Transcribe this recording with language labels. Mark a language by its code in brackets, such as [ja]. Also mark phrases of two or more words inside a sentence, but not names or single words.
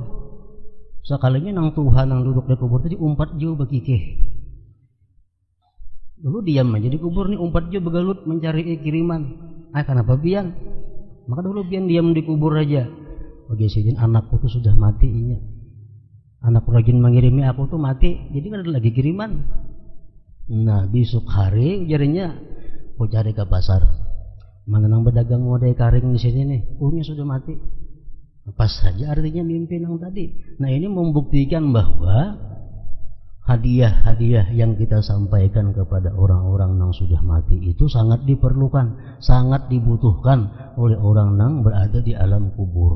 [bjn] Sekalinya nang Tuhan nang duduk di kubur tadi umpat jauh bekikeh. Dulu diam aja di kubur nih umpat jauh begalut mencari kiriman. Kenapa biang? Maka dulu biang diam di kubur aja. Bagi sidin anakku tuh sudah mati inya. Anakku rajin mengirimi aku tuh mati. Jadi kan ada lagi kiriman. Nah besok hari jarinya aku cari ke pasar. Mana nang berdagang model karing di sini nih, punya sudah mati. [id] Pas saja artinya mimpi nang tadi. Nah ini membuktikan bahwa hadiah-hadiah yang kita sampaikan kepada orang-orang yang sudah mati itu sangat diperlukan, sangat dibutuhkan oleh orang yang berada di alam kubur.